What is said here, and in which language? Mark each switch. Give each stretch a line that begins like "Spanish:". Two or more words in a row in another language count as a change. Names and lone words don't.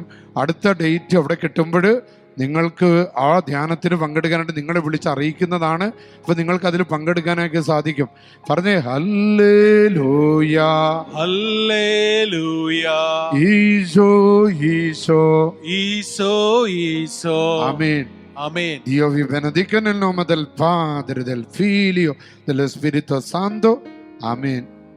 Malayalam: അടുത്ത ഡേറ്റ് അവിടെ കിട്ടുമ്പോൾ നിങ്ങൾക്ക് ആ ധ്യാനത്തിന് പങ്കെടുക്കാനായിട്ട് നിങ്ങളെ വിളിച്ച് അറിയിക്കുന്നതാണ്. അപ്പൊ നിങ്ങൾക്ക് അതിൽ പങ്കെടുക്കാനൊക്കെ സാധിക്കും. പറഞ്ഞേ ഹല്ലേലൂയ ഹല്ലേലൂയ. ഈശോ ഈശോ ഈശോ ഈശോ. ആമേൻ.
Italian: Amén. Dio vi benedica nel nome del Padre, del Figlio, dello Spirito Santo. Amen.